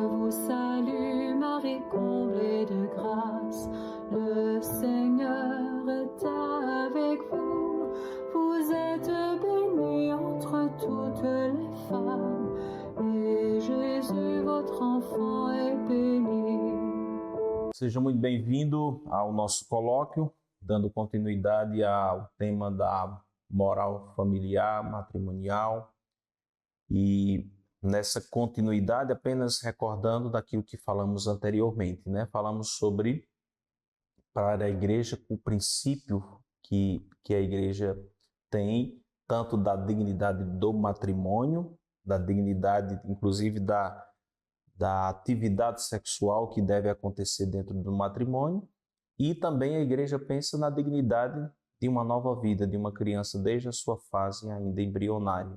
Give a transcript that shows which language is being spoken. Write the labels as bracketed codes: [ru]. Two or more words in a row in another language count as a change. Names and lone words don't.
[fr] salut, Marie, comblée de grâce, le Seigneur est avec vous. Vous êtes bénie entre toutes les femmes, et Jésus, votre enfant, est béni. [pt] Seja muito bem-vindo ao nosso colóquio, dando continuidade ao tema da moral familiar, matrimonial. E nessa continuidade, apenas recordando daquilo que falamos anteriormente, né? Falamos sobre, para a igreja, o princípio que a igreja tem, tanto da dignidade do matrimônio, da dignidade, inclusive, da atividade sexual que deve acontecer dentro do matrimônio, e também a igreja pensa na dignidade de uma nova vida, de uma criança desde a sua fase ainda embrionária.